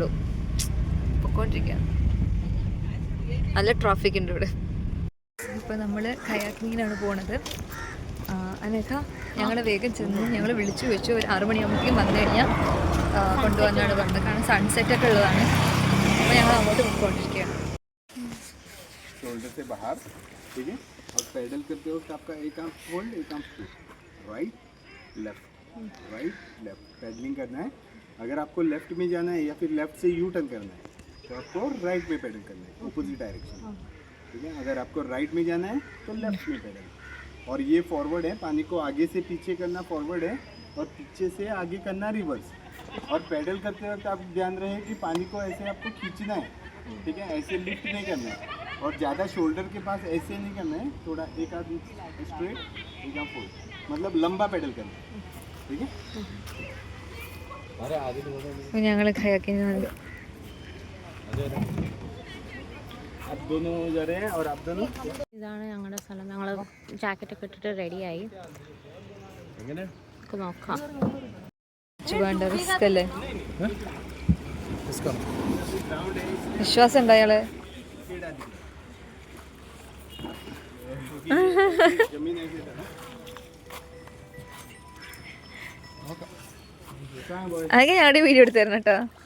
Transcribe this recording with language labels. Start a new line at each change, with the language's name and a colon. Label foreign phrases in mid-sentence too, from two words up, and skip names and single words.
Malayalam: പോയിക്കൊണ്ടിരിക്കുകയാണ്. നല്ല ട്രാഫിക് ഉണ്ട് ഇവിടെ. ഇപ്പോൾ നമ്മൾ കയാക്കിങ്ങിനാണ് പോണത്. അനഘ ഞങ്ങൾ വേഗം ചെന്ന് ഞങ്ങൾ വിളിച്ചു വെച്ചു. ഒരു 6 മണിയാകുമ്പോഴേക്കും വന്നു കഴിഞ്ഞാൽ കൊണ്ടുവന്നാണ് പറഞ്ഞത്. കാരണം സൺസെറ്റൊക്കെ ഉള്ളതാണ്. അപ്പോൾ ഞങ്ങൾ അങ്ങോട്ട് പോയിക്കൊണ്ടിരിക്കുകയാണ്.
Hindi: शोल्डर से बाहर, ठीक है, और पैडल करते वक्त आपका एक
English: arm hold,
Hindi: एक
English: arm push, right left paddling
Hindi: करना है. अगर आपको लेफ्ट में जाना है या फिर लेफ्ट से
English: U turn
Hindi: करना है तो आपको राइट में पैडल करना है,
English: opposite direction,
Hindi: ठीक है. अगर आपको राइट में जाना है तो लेफ्ट में पैडल. और ये फॉरवर्ड है, पानी को आगे से पीछे करना फॉरवर्ड है और पीछे से आगे करना रिवर्स. और पैडल करते वक्त आप ध्यान रहे कि पानी को ऐसे आपको खींचना है, ठीक है, ऐसे लिफ्ट नहीं करना है. और ज़्यादा शोल्डर के पास ऐसे नहीं करना है, थोड़ा एक आध स्ट्रेट एक आध फोल्ड, मतलब लंबा पैडल करना है, ठीक है.
Malayalam: ഞങ്ങൾ കയാക്കിങ് വന്നു.
Hindi: आप दोनों जा रहे हैं और आप दोनों.
Malayalam: ഇതാണ് ഞങ്ങളുടെ സ്ഥലം. ഞങ്ങൾ ജാക്കറ്റൊക്കെ ഇട്ടിട്ട് റെഡിയായി. നമുക്ക് നോക്കാം. വേണ്ട റിസ്ക് അല്ലേ? വിശ്വാസം ഉണ്ടോ അയാള്? അതൊക്കെ ഞങ്ങളുടെ വീഡിയോ എടുത്ത് തരണം കേട്ടോ.